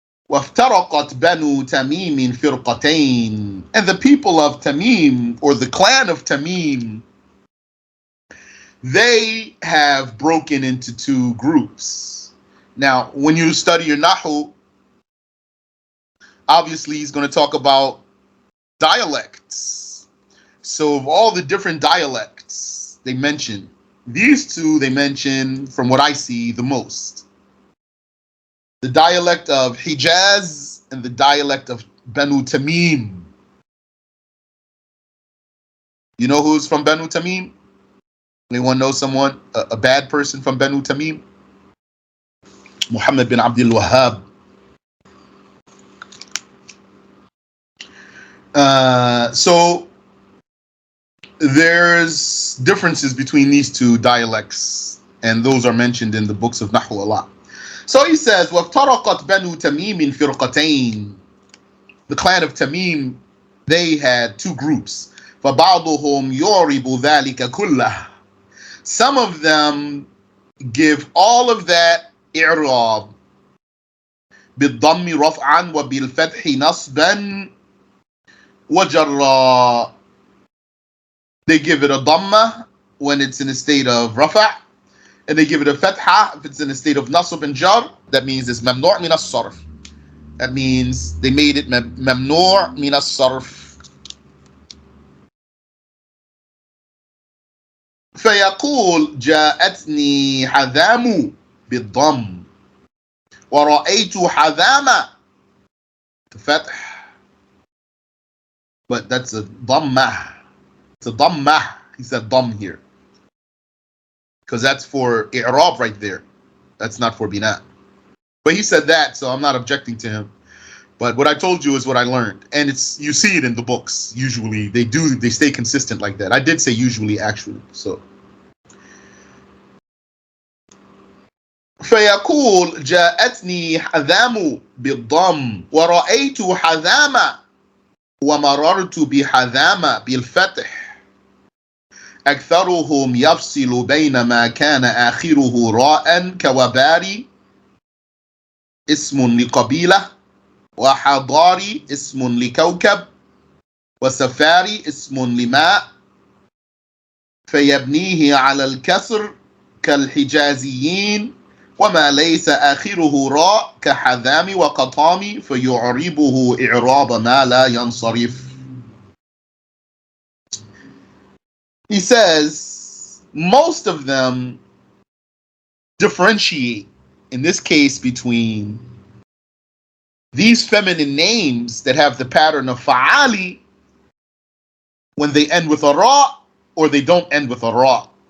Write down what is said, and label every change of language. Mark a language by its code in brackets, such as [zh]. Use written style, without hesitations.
[ar] وافترقت بنو تميم فرقتين. [en] And the people of Tamim, or the clan of Tamim, they have broken into 2 groups. Now, when you study your Nahu, obviously he's going to talk about dialects. So of all the different dialects they mention, these 2 they mention, from what I see, the most. The dialect of Hijaz and the dialect of Banu Tamim. You know who's from Banu Tamim? Anyone know someone, a bad person from Banu Tamim? Muhammad bin Abdul Wahhab. So there's differences between these 2 dialects, and those are mentioned in the books of Nahu a lot. So he says, [ar] وَافْتَرَقَتْ بَنُو تَمِيمٍ فِرْقَتَيْن. [en] The clan of Tamim, they had 2 groups. [ar] فَبَعْضُهُمْ يُعْرِبُ ذَلِكَ كُلَّهُ. [en] Some of them give all of that i'rab [ar] بِالضَّمِّ رَفْعًا وَبِالْفَتْحِ نَصْبًا وَجَرًّا. [en] They give it a dhamma when it's in a state of rafa', and they give it a fatha if it's in a state of nasb and jar. That means it's mamnu' min as-sarf. That means they made it mamnu' min as-sarf. [ar] فيقول جاءتني حذام بالضم ورأيت حذام فتح. [en] But that's a dhammah. It's a dhammah. He said dhamm here, because that's for i'rab right there. That's not for bina. But he said that, so I'm not objecting to him. But what I told you is what I learned, and you see it in the books. Usually they stay consistent like that. I did say usually, actually. [ar] So فيقول جاءتني حذام بالضم ورأيت حذام ومررت بحذام بالفتح. أكثرهم يفصل بين ما كان آخره راء كوباري اسم لقبيلة وحضاري اسم لكوكب وسفاري اسم لماء فيبنيه على الكسر كالحجازيين وما ليس آخره راء كحذام وقطام فيعربه إعراب ما لا ينصرف. [en] He says most of them differentiate, in this case, between these feminine names that have the pattern of fa'ali when they end with a ra, or they don't end with a ra.